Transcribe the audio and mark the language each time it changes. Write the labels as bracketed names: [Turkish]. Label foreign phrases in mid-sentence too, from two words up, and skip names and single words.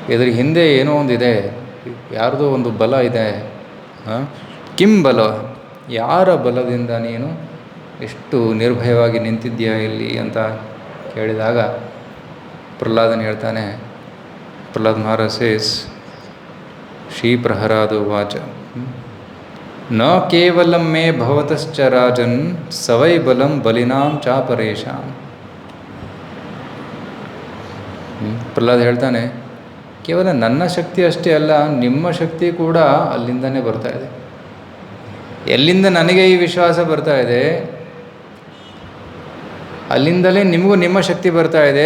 [Kannada] ಇದ್ರ ಹಿಂದೆ ಏನೋ ಒಂದಿದೆ, ಯಾರ್ದೋ ಒಂದು ಬಲ ಇದೆ. [Sanskrit] ಕಿಂ ಬಲ, [Kannada] ಯಾರ ಬಲದಿಂದ ನೀನು ಎಷ್ಟು ನಿರ್ಭಯವಾಗಿ ನಿಂತಿದ್ದೀಯಾ ಇಲ್ಲಿ ಅಂತ ಕೇಳಿದಾಗ ಪ್ರಹ್ಲಾದನ ಹೇಳ್ತಾನೆ, ಪ್ರಹ್ಲಾದ್ ಮಹಾರಾಜ್ ಸೇಸ್, [Sanskrit] ಶ್ರೀ ಪ್ರಹರಾದ ವಾಚ ನ ಕೇವಲಂ ಮೇ ಭವತಶ್ಚ ರಾಜನ್ ಸವೈ ಬಲಂ ಬಲಿನಾಂ ಚಾಪರೇಶಾಂ. [Kannada] ಪ್ರಹ್ಲಾದ್ ಹೇಳ್ತಾನೆ, ಕೇವಲ ನನ್ನ ಶಕ್ತಿ ಅಷ್ಟೇ ಅಲ್ಲ, ನಿಮ್ಮ ಶಕ್ತಿ ಕೂಡ ಅಲ್ಲಿಂದನೇ ಬರ್ತಾ ಇದೆ. ಎಲ್ಲಿಂದ ನನಗೆ ಈ ವಿಶ್ವಾಸ ಬರ್ತಾ ಇದೆ, ಅಲ್ಲಿಂದಲೇ ನಿಮಗೂ ನಿಮ್ಮ ಶಕ್ತಿ ಬರ್ತಾ ಇದೆ.